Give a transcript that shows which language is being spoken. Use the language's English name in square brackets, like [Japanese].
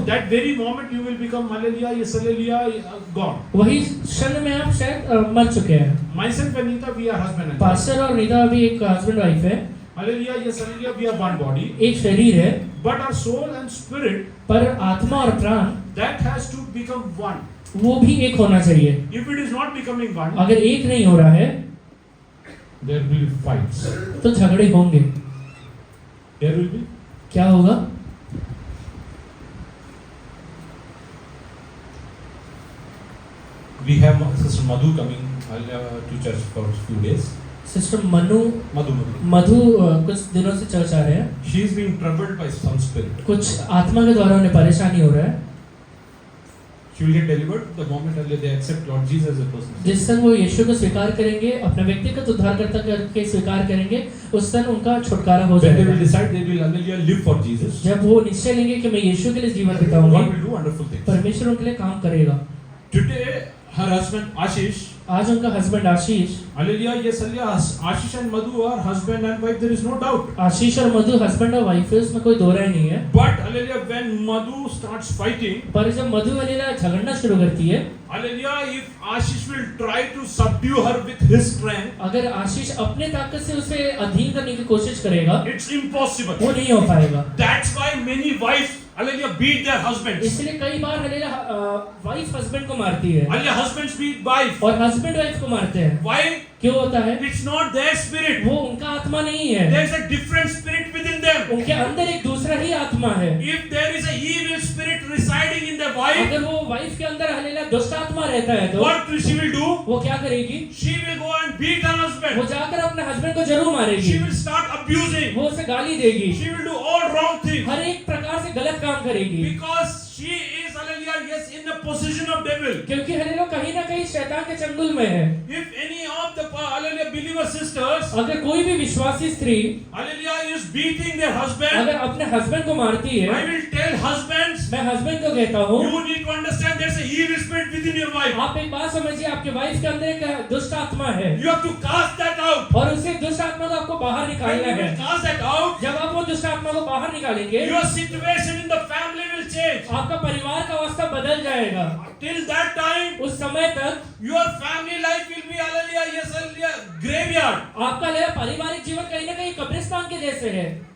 [English] that very moment you will become hallelujah, yes hallelujah, gone. [Hindi] वही क्षण में आप शायद मर चुके हैं. [English] Myself and Anita, we are husband and wife. [Hindi] Pastor और नीता अभी एक हस्बैंड वाइफ है, [English] Hallelujah, yes hallelujah, we are one body. [Hindi] एक शरीर है, [English] But our soul and spirit, [Hindi] पर आत्मा और प्राण [English] that has to become one. [Hindi] वो भी एक होना चाहिए. [English] If it is not becoming one, [Hindi] अगर एक नहीं हो रहा है [English] there will be fights. [Hindi] तो झगड़े होंगे. [English] There will be. [Hindi] क्या होगा? [English] We have Sister Madhu coming to church for a few days. [Hindi] Sister मधु मधु मधु कुछ दिनों से चर्च आ रहे हैं, [English] she is being troubled by some spirit. [Hindi] कुछ आत्मा के द्वारा उन्हें परेशानी हो रहा है। [English] She will get delivered the moment they accept Lord Jesus as a personal Savior. [Hindi] जिस दिन वो यीशु को स्वीकार करेंगे, अपने व्यक्तिगत उद्धारकर्ता करके स्वीकार करेंगे, उस दिन उनका छुटकारा हो [English] When they will [Hindi] जाएगा। [English] decide they will hallelujah live for Jesus, [Hindi] जब वो निश्चय लेंगे कि मैं यीशु के लिए जीवन [English] God [Hindi] बिताऊंगा, [English] will do wonderful things. [Hindi] परमेश्वर उनके लिए काम करेगा। [English] Today her husband Ashish, [Hindi] आज उनका husband Ashish, [English] hallelujah, yes, hallelujah, Ashish and Madhu are husband and wife, there is no doubt. [Hindi] आशीष और मधु हस्बैंड और वाइफ है, उसमें कोई दो राय नहीं है। [English] But hallelujah, when Madhu starts fighting, [Hindi] पर जब मधु हलीला झगड़ना शुरू करती है, [English] hallelujah, if Ashish will try to subdue her with his strength, [Hindi] अगर आशीष अपने ताकत से उसे अधीन करने की कोशिश करेगा, [English] it's impossible. [Hindi] वो नहीं हो पाएगा। [English] That's why many wives, hallelujah, beat their husbands. [Hindi] इसलिए कई बार हलीला वाइफ हस्बैंड को मारती है [English] Hallelujah, husbands beat wife. [Hindi] और हस्बैंड वाइफ को मारते हैं। [English] Why? [Hindi] क्यों होता है? [English] It's not their spirit. [Hindi] वो उनका आत्मा नहीं है, [English] There's a different spirit within them. [Hindi] उनके अंदर एक दूसरा ही आत्मा है। [English] If there is a evil spirit residing in the wife, [Hindi] अगर वो वाइफ के अंदर हलीला दुष्ट आत्मा रहता है तो [English] what she will do? [Hindi] वो क्या करेगी? [English] She will go and beat her [Hindi] वो [English] husband. [Hindi] जाकर अपने हस्बैंड को जरूर मारेगी, [English] She will start abusing. [Hindi] वो उसे गाली देगी, [English] She will do all wrong things. [Hindi] हर एक प्रकार से गलत काम करेगी, [English] Because she is, hallelujah, yes, in the possession of devil. [Hindi] क्योंकि हलीला कहीं ना कहीं शैतान के चंगुल में है। [English] If any of the, hallelujah, believer sisters, [Hindi] अगर कोई भी विश्वासी स्त्री [English] hallelujah, is beating their husband, [Hindi] अगर अपने हस्बैंड को मारती [English] I [Hindi] है, [English] will tell husbands, [Hindi] मैं हस्बैंड को कहता हूँ, [English] you need to understand there's a evil spirit within your wife. [Hindi] आप एक बात समझिए, आपके वाइफ के अंदर एक दुष्ट आत्मा है [English] You have to cast that out. [Hindi] और उसे दुष्ट आत्मा को आपको बाहर [English] When [Hindi] निकालना [English] you [Hindi] है। [English] will cast that out, [Hindi] जब आप वो दुष्ट आत्मा को बाहर निकालेंगे, [English] your situation in the family will change. [Hindi] आपका परिवार का अवस्था बदल जाएगा। [English] Till that time, [Hindi] उस समय तक [English] your family life will be, hallelujah, yes, hallelujah, graveyard. [Hindi] आपका पारिवारिक जीवन कहीं ना कहीं कब्रिस्तान के जैसे है।